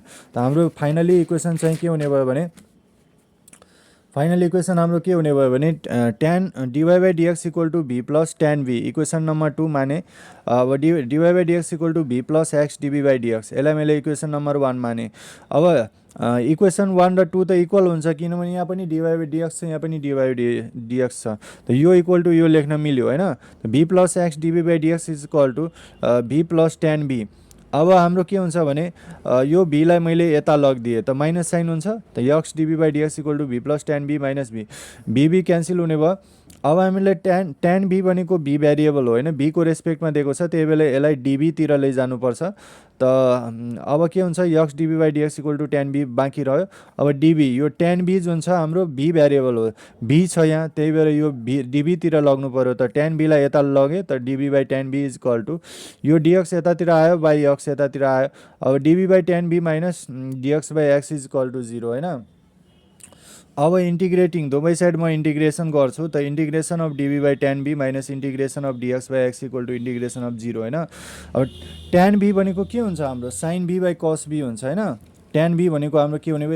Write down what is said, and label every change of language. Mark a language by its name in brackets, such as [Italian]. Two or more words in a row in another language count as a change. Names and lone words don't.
[Nepali] त हाम्रो [English] finally equation [Nepali] चाहिँ के हुने भयो भने [English] tan dy by dx equal to v plus tan v, equation number 2 [Nepali] माने। अब [English] dy by dx equal to v plus x dv by dx, [Nepali] यसलाई मैले [English] equation number 1 [Nepali] माने। अब इक्वेसन 1 र 2 त इक्वल हुन्छ किनभने यहाँ पनि [English] dy by dx [Nepali] छ, यहाँ पनि [English] dy by dx [Nepali] छ। त यो [English] equal to [Nepali] यो लेख्न मिल्यो हैन। [English] v plus x dv by dx is equal to v plus tan v. [Nepali] अब हाम्रो के हुन्छ भने यो v लाई मैले यता लगिदिएँ त [English] minus sign [Nepali] हुन्छ। [English] त x dv by dx equal to v plus tan v minus v cancel [Nepali] हुने भयो। अब हामीले tan v भनेको [English] v variable [Nepali] हो हैन, v को रेस्पेक्टमा दिएको छ, त्यही भएर यसलाई dv तिर लैजानुपर्छ। त अब के हुन्छ? [English] x dv by dx equal to tan v [Nepali] बाँकी रह्यो। अब dv, यो tan v जुन छ हाम्रो [English] v variable [Nepali] हो, v छ यहाँ, त्यही भएर यो dv तिर लग्नु पर्यो। त tan v लाई यता लगे त [English] dv by tan v is equal to [Nepali] यो dx यतातिर आयो बाई x यतातिर आयो। [English] अब dv by tan v minus dx by x is equal to 0 हैन। [Nepali] अब इन्टिग्रेटिङ दुवै साइड म इन्टिग्रेसन गर्छु। [English] त integration of dv by tan v minus integration of dx by x equal to integration of 0 हैन। [Nepali] अब tan v भनेको के हुन्छ? हाम्रो [English] sin v by cos v [Nepali] हुन्छ हैन। tan v भनेको हाम्रो के हुने भयो?